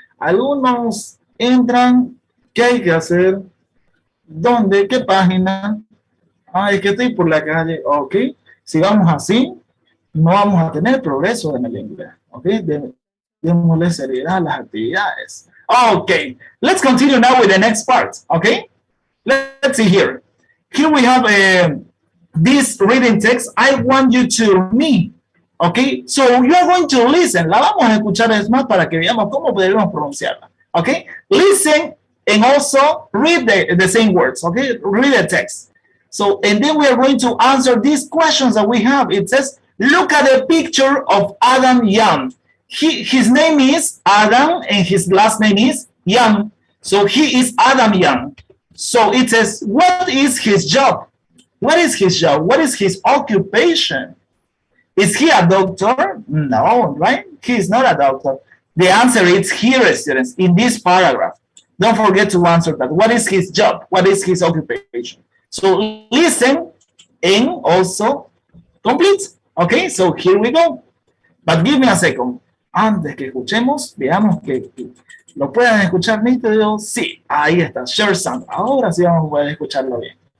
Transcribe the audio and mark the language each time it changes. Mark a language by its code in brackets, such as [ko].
[es] Algunos entran. ¿Qué hay que hacer? ¿Dónde? ¿Qué página? Ah, es que estoy por la calle. Ok. Si vamos así, no vamos a tener progreso en el inglés. Ok. Démosle seriedad a las actividades. [en] Okay. Let's continue now with the next part. Okay. Let's see here. Here we have this reading text. I want you to me. Okay. So you are going to listen. [es] La vamos a escuchar es más para que veamos cómo podemos pronunciarla. [en] Okay. Listen and also read the same words. Okay. Read the text. So, and then we are going to answer these questions that we have. It says, look at the picture of Adam Young. His name is Adam and his last name is Young. So he is Adam Young. So it says, what is his job? What is his job? What is his occupation? Is he a doctor? No, right? He is not a doctor. The answer is here, students, in this paragraph. Don't forget to answer that. What is his job? What is his occupation? So listen and also complete. Okay, so here we go. But give me a second. [es] Antes que escuchemos, veamos que lo puedan escuchar nítido. Sí, ahí está. [en] Share sound. [es] Ahora sí vamos a poder escucharlo bien.